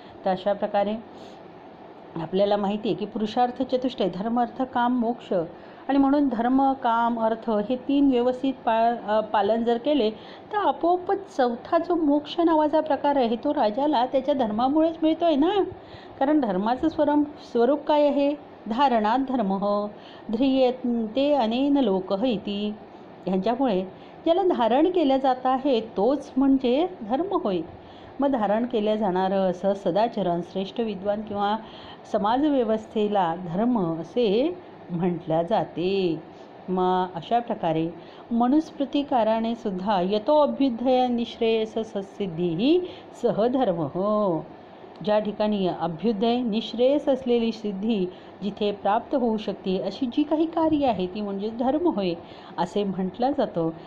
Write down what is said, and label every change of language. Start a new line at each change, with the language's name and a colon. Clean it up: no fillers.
Marathi: तर अशा प्रकारे आपल्याला माहिती आहे की पुरुषार्थ चतुष्टय धर्म, अर्थ, काम, मोक्ष आणि म्हणून धर्म, काम, अर्थ हे 3 व्यवस्थित पालन जर केले तर आपोआपच चौथा जो मोक्ष नावाचा प्रकार आहे तो राजाला त्याच्या धर्मामुळेच मिळतो आहे ना. कारण धर्माचं स्वरूप काय आहे?
Sanskrit: धारणात धर्म ध्रियते अनेन लोकः इति.
Marathi: ह्यांच्यामुळे ज्याला धारण केलं जात आहे तोच म्हणजे धर्म होय. मग धारण केलं जाणारं असं सदाचरण, श्रेष्ठ विद्वान किंवा समाजव्यवस्थेला धर्म असे म्हटल्या जाते. मग अशा प्रकारे मनुस्मृतिकाराने सुद्धा
Sanskrit: यतो अभ्युदय निःश्रेयस सत्सिद्धी सहधर्म
Marathi: ज्या ठिकाणी अभ्युदय निःश्रेयस असलेली सिद्धी जिथे प्राप्त होऊ शकते अशी जी काही कार्य आहे ती म्हणजे धर्म होय असे म्हटलं जातं.